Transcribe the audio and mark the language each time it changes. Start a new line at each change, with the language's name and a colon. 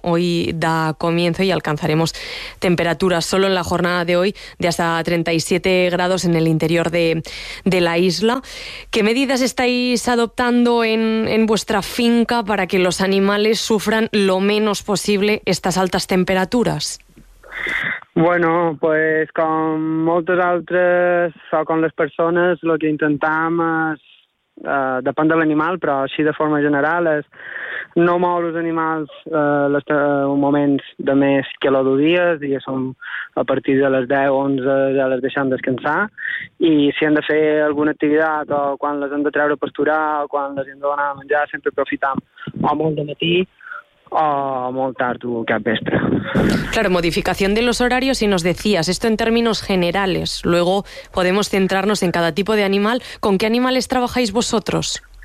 Spanish: Hoy da comienzo y alcanzaremos temperaturas solo en la jornada de hoy de hasta 37 grados en el interior de la isla. ¿Qué medidas estáis adoptando en vuestra finca para que los animales sufran lo menos posible estas altas temperaturas? Bueno, pues con
Catalan: moltes altres o con les persones, el que intentem és, depèn de l'animal, però així de forma general, és no moure els animals en moments de més que els 2 dies, i som a partir de les 10, 11, ja les deixem descansar, i si hem de fer alguna activitat o quan les hem de treure a pasturar o quan les hem de donar a menjar, sempre aprofitem o molt de matí, o molt tard o cap vespre.
Spanish: Claro, modificación de los horarios, y nos decías esto en términos generales. Luego podemos centrarnos en cada tipo de animal. ¿Con qué animales trabajáis vosotros?